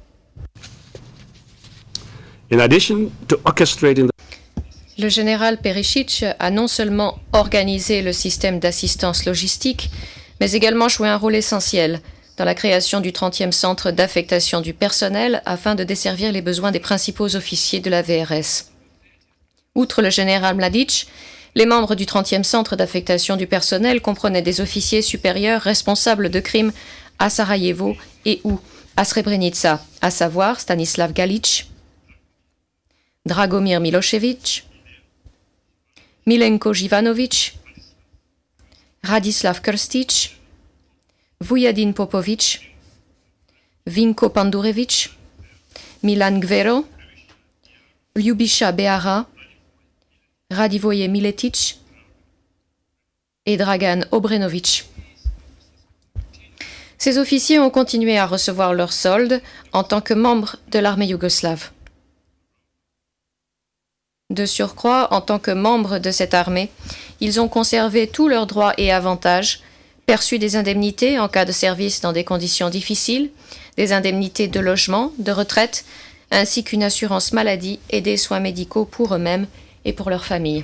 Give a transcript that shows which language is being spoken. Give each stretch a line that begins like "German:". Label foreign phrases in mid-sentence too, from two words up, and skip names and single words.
French: Le général Perišić a non seulement organisé le système d'assistance logistique, mais également joué un rôle essentiel dans la création du 30e centre d'affectation du personnel afin de desservir les besoins des principaux officiers de la VRS. Outre le général Mladic, les membres du 30e centre d'affectation du personnel comprenaient des officiers supérieurs responsables de crimes à Sarajevo et ou à Srebrenica, à savoir Stanislav Galić, Dragomir Milošević, Milenko Jivanović, Radislav Krstić, Vujadin Popović, Vinko Pandurević, Milan Gvero, Ljubiša Behara, Radivoje Miletić et Dragan Obrenović. Ces officiers ont continué à recevoir leur solde en tant que membres de l'armée yougoslave. De surcroît, en tant que membres de cette armée, ils ont conservé tous leurs droits et avantages, perçu des indemnités en cas de service dans des conditions difficiles, des indemnités de logement, de retraite, ainsi qu'une assurance maladie et des soins médicaux pour eux-mêmes et pour leurs familles.